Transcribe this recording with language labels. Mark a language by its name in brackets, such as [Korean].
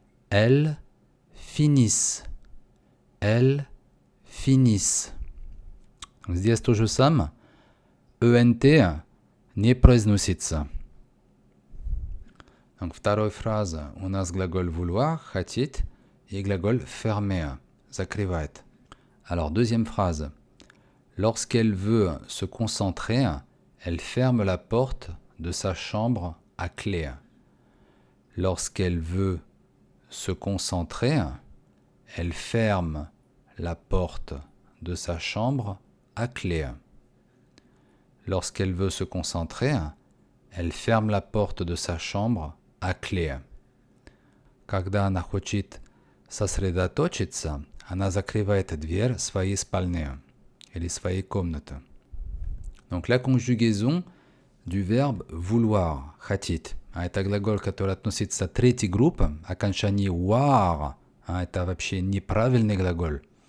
[French] Elles finissent. Elles finissent. [Russian] Здесь то же самое. ENT не произносится. Donc, вторая фраза. У нас глагол vouloir, хотеть, и глагол fermer, закрывать. [French] Alors, deuxième phrase. Lorsqu'elle veut se concentrer, elle ferme la porte de sa chambre à clé. Lorsqu'elle veut se concentrer, elle ferme la porte de sa chambre à clé. Lorsqu'elle veut se concentrer, elle ferme la porte de sa chambre à clé. [Russian] Когда она хочет сосредоточиться, она закрывает дверь своей спальни или своей комнаты. [French] Donc la conjugaison du verbe vouloir, хотеть. [Russian] Это глагол, который относится к третьей группе, окончание war. Это вообще неправильный глагол.